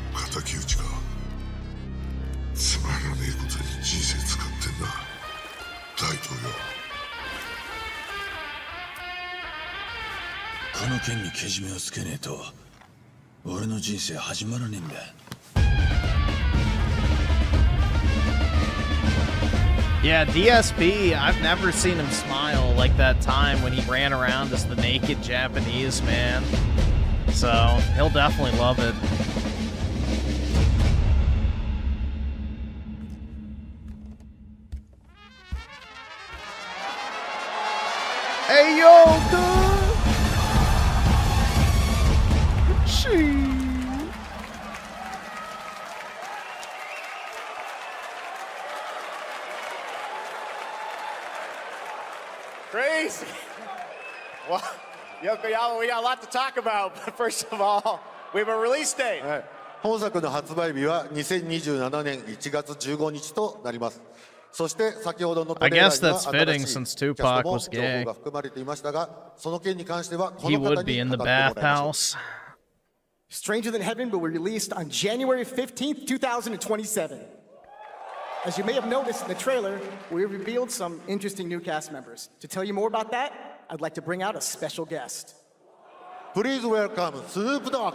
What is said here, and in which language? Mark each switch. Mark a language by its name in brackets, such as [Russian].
[Japanese] 敵討ちか。つまらねえことに人生使ってんな。大統領。この件にけじめをつけねえと、俺の人生始まらねえんだ。 [English] Yeah, DSP, I've never seen him smile like that time when he ran around as the naked Japanese man. So, he'll definitely love it. Hey, yo, dude! Gee. Crazy. Well, Yokoyama, we got a lot to talk about, but first of all, we have a release date. [Japanese] 本作の発売日は2027年1月15日となります。そして先ほどのトレーラーには新しいキャストも情報が含まれていましたが、その件に関してはこの方に語ってもらいましょう。 [English] Stranger Than Heaven will be released on January 15th, 2027. As you may have noticed in the trailer, we revealed some interesting new cast members. To tell you more about that, I'd like to bring out a special guest. Please welcome Snoop Dogg.